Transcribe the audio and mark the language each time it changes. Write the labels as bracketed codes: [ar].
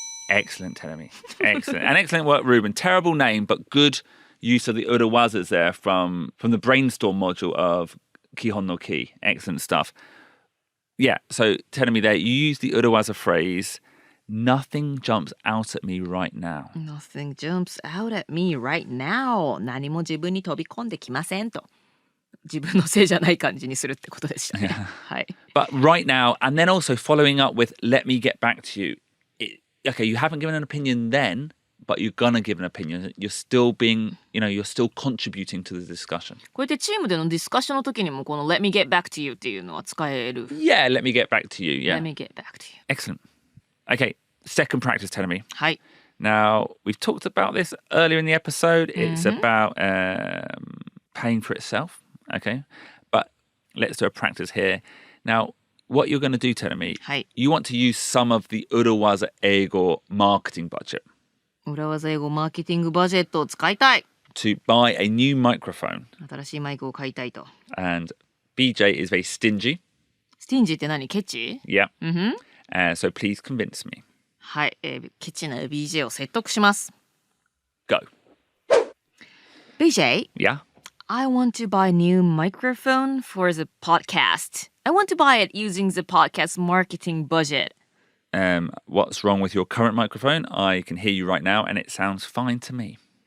[en] Excellent, Terumi. Excellent. And excellent work, Ruben. Terrible name, but good use of the urawazas there from the brainstorm module of Kihon no Key. Excellent stuff. Yeah, so Terumi there, you use the urawaza phrase, nothing jumps out at me right now. Nothing jumps out at me right now. [ja] 何も自分に飛び込んできませんと。自分のせいじゃない感じにするってことでしたね。はい。 [en] But right now, and then also following up with, let me get back to you. Okay, you haven't given an opinion then, but you're gonna give an opinion. You're still being, you're still contributing to the discussion. [ja] こうやってチームでのディスカッションの時にもこの [en] Let me get back to you [ja] っていうのは使える。 [en] Yeah, let me get back to you. Yeah. Let me get back to you. Excellent. Okay, second practice, Terumi. [ja] はい。 [en] Now, we've talked about this earlier in the episode. It's about paying for itself. Okay, but let's do a practice here. Now, what you're going to do, Terumi, [ja] はい。 [en] you want to use some of the Urawaza Eigo marketing budget [ja] 裏技英語マーケティングバジェットを使いたい。 [en] to buy a new microphone. [ja] 新しいマイクを買いたいと。 [en] And BJ is very stingy. [ja] スティンジって何？ケチ？ [en] Yeah. So please convince me. [ja] はい、ケチな BJ を説得します。 [en] Go. BJ, Yeah? I want to buy a new microphone for the podcast. I want to buy it using the podcast marketing budget. What's wrong with your current microphone? I can hear you right now and it sounds fine to me.